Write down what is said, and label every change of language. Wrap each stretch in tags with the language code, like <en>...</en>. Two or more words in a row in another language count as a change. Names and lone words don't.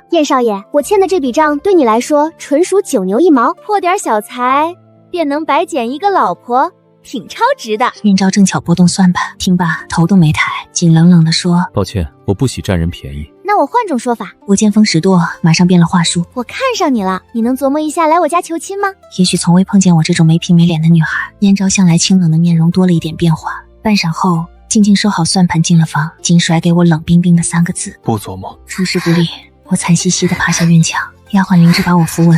<zh>燕少爺，我欠的這筆賬對你來說純屬9牛1毛，破點小財便能白撿一個老婆，挺超值的。燕昭正巧撥動算盤，聽罷頭都沒抬，僅冷冷地說： 抱歉，我不喜占人便宜。那我換種說法。我見風使舵，馬上變了話術。我看上你了，你能琢磨一下来我家求親嗎？也許從未碰見我這種沒皮沒臉的女孩，燕昭向來清冷的面容多了一點變化。半晌後，靜靜收好算盤進了房，僅甩給我冷冰冰的3個字： 不琢磨。出師不利，我慘兮兮地爬下院牆，丫鬟靈芝把我扶穩。</zh>